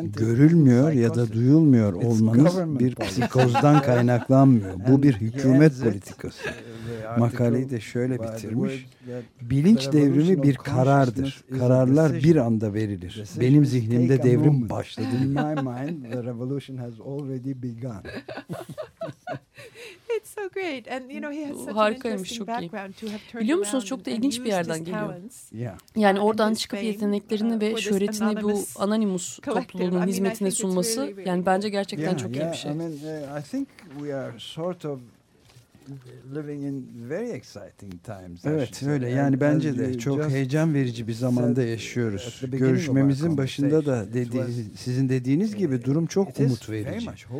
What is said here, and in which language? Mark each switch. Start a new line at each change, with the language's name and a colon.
Turkish: Görülmüyor ya da duyulmuyor olmanız bir psikozdan kaynaklanmıyor. Bu bir hükümet politikası. Makaleyi de şöyle bitirmiş. Bilinç devrimi bir karardır. Kararlar bir anda verilir. Benim zihnimde devrim başladı.
English: In my mind, the revolution has already begun. It's so great. And you know, he has such an interesting background to have turned.
Turkish: Biliyor musunuz, çok da ilginç bir yerden geliyor. Yani oradan çıkıp yeteneklerini ve şöhretini bu Anonymous topluluğunun hizmetine sunması, yani bence gerçekten çok iyi bir şey.
English: I think we are sort of living in very exciting times.
Turkish: Evet, öyle. Yani bence de çok heyecan verici bir zamanda yaşıyoruz. Görüşmemizin başında da sizin dediğiniz gibi durum çok umut verici.